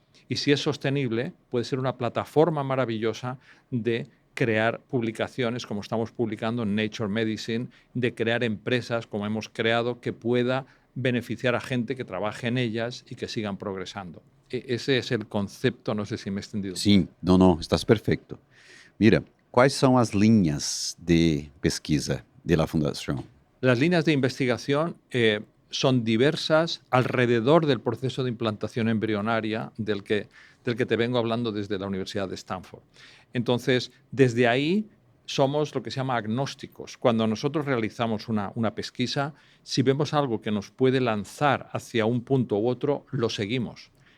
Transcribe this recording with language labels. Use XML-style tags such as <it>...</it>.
<es>Y si es sostenible, puede ser una plataforma maravillosa de crear publicaciones, como estamos publicando en Nature Medicine, de crear empresas, como hemos creado, que pueda beneficiar a gente que trabaje en ellas y que sigan progresando. Ese es el concepto, no sé si me he extendido mucho.</es> <pt>Sim, não, estás perfeito. Mira, quais são as linhas de pesquisa de la fundação?</pt> <es>Las líneas de investigación son diversas alrededor del proceso de implantación embrionaria del que te vengo hablando desde la Universidad de Stanford. Entonces, desde ahí somos lo que se llama agnósticos. Cuando nosotros realizamos una pesquisa, si vemos algo que nos puede lanzar hacia un punto u otro, lo seguimos.</es>